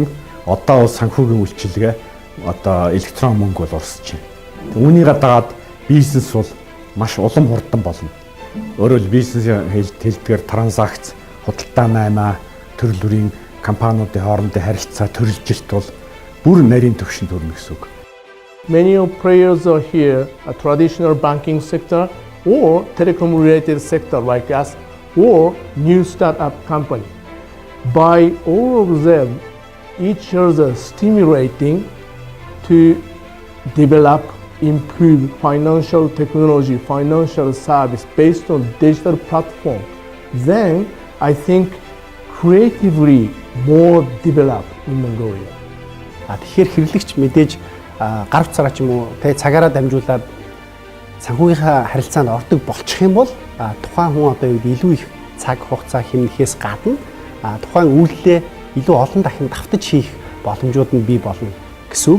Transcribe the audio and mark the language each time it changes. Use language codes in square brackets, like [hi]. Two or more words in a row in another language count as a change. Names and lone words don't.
[mn] Одоо бол санхүүгийн үйлчилгээ одоо электрон мөнгө бол урсж байна. Үүнийг дагаад бизнес бол маш улам хурдан болно. Өөрөөр бизнесийн хэлдгээр транзакц, худалдаа наймаа, төрөл бүрийн компаниудын хоорондын харилцаа төрөлжилт бол бүр нарийн түвшинд хүрнэ гэсэн үг. [en] Many of players are here, a traditional banking sector or telecom related sector like us or new startup company. By all of them, each other stimulating to develop, improve financial technology, financial service based on digital platform. Then I think creatively more develop in Mongolia. [mn] Тэгэхээр хэрэглэгч мэдээж гар утсаараа ч юм уу цагаараа дамжуулаад санхүүгийнхаа харилцаанд ордог болчих юм бол тухайн хүн одоо илүү их цаг хугацаа хэмнэхээс гадна тухайн үйлдэлээ илүү олон дахин давтаж хийх боломжууд нь бий болно гэсэн үг.